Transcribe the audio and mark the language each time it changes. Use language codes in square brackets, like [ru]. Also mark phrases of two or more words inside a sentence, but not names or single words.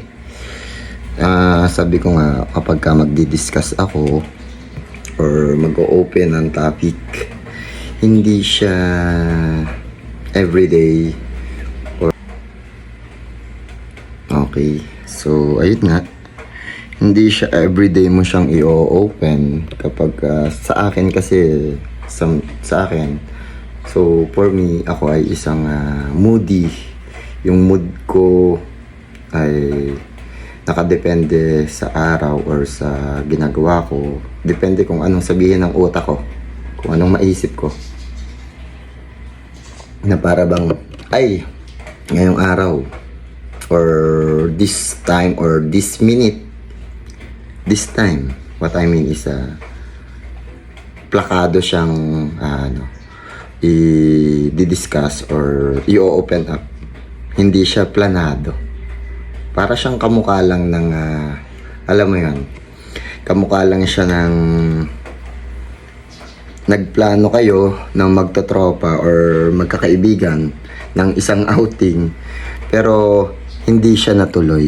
[tl] Sabi ko nga, kapag ka magdi-discuss ako or mag-o-open ng topic, hindi siya everyday or okay. So, ayun nga. Hindi siya everyday mo siyang i-open kapag sa akin kasi sa akin. [en] So, for me, [tl] ako ay isang moody. Yung mood ko ay nakadepende sa araw or sa ginagawa ko. Depende kung anong sabihin ng utak ko. Kung anong maisip ko. Na para bang, ay, ngayong araw or [en] this time or this minute, this time, what I mean is [tl] plakado siyang i-discuss or i-open up. Hindi siya planado. Para siyang kamukha lang ng alam mo yun, kamukha lang siya ng nagplano kayo ng magtotropa or magkakaibigan ng isang outing pero hindi siya natuloy.